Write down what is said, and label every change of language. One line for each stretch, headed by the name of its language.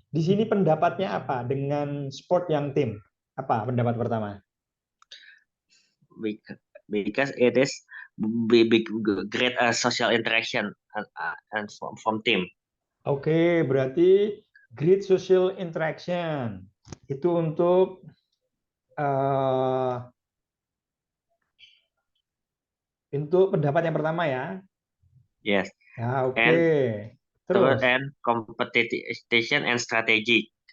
Indonesian: Di sini pendapatnya apa dengan sport yang tim? Apa pendapat pertama?
English: Because it is big great social interaction and from team.
Indonesian: Oke, berarti
English: great social interaction.
Indonesian: Itu uh, untuk pendapat yang pertama ya.
English: Yes,
Indonesian: Ya, oke.
English: and
Indonesian: Terus,
English: and competition and strategy.